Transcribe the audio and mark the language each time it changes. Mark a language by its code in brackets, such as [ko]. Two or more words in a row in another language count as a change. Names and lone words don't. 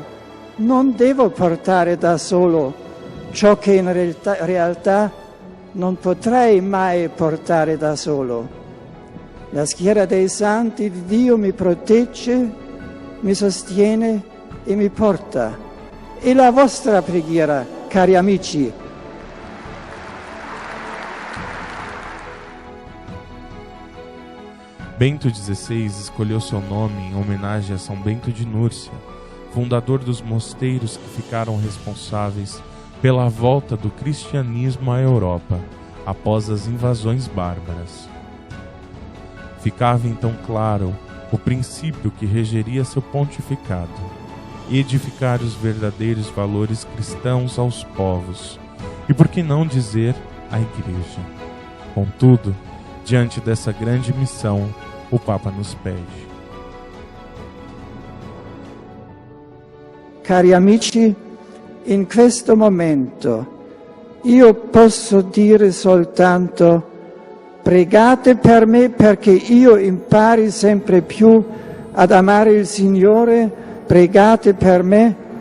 [it] Non devo portare da solo ciò che in realtà non potrei mai portare da solo. La schiera dei santi di Dio mi protegge, mi sostiene e mi porta. E la vostra preghiera, cari amici. [pt] Bento XVI escolheu seu nome em homenagem a São Bento de Núrcia, fundador dos mosteiros que ficaram responsáveis pela volta do cristianismo à Europa após as invasões bárbaras. Ficava então claro o princípio que regeria seu pontificado: edificar os verdadeiros valores cristãos aos povos, e por que não dizer à Igreja. Contudo, diante dessa grande missão, o Papa nos pede: [it] Cari amici, in questo momento io posso dire soltanto: pregate per me perché io impari sempre più ad amare il Signore, pregate per me.